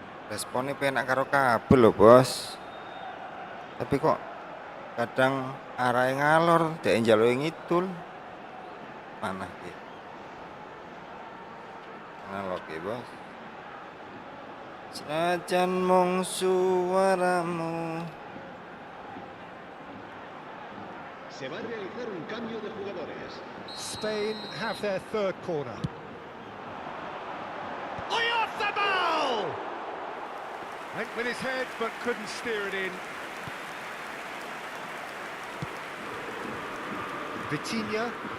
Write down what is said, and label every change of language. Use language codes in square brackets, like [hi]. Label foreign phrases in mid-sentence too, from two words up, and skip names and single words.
[jv] Responnya penak karo kabel loh bos. Tapi kok kadang arahnya ngalor, dek njaluk ngidul. Mana ki? Ngalor ki bos. Senajan mung suaramu. [es] Se va a realizar un cambio de jugadores. [en] Spain have their third corner. Off the ball! Went with his head but couldn't steer it in. Vitinha.